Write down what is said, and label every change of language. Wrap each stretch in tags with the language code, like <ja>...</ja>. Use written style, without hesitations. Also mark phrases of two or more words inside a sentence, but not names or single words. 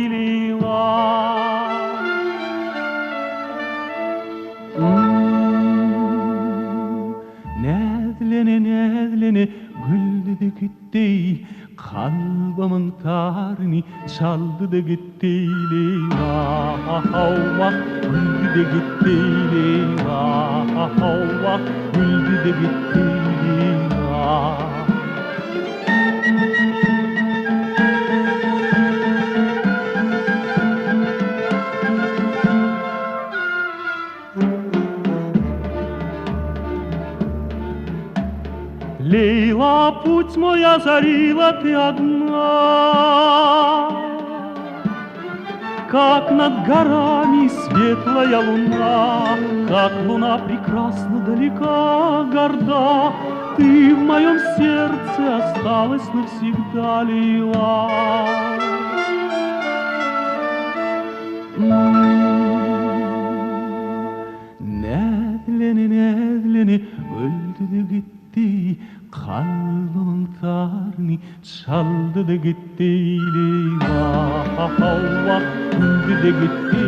<crh>Nedlene nedlene güldü de gitti. Kalbımın tarını çaldı da gitti. Vah vah güldü de gitti. Vah vah güldü de gitti. Vah.</crh> <ru>Лейла, путь мой озарила ты одна, как над горами светлая луна, как луна прекрасна, далека, горда, ты в моем сердце осталась навсегда, Лейла.</ru> <crh>Nedlene nedlene öldü de gitti. Kalbımın tarını çaldı da gitti. Vah vah güldü de gitti.</crh>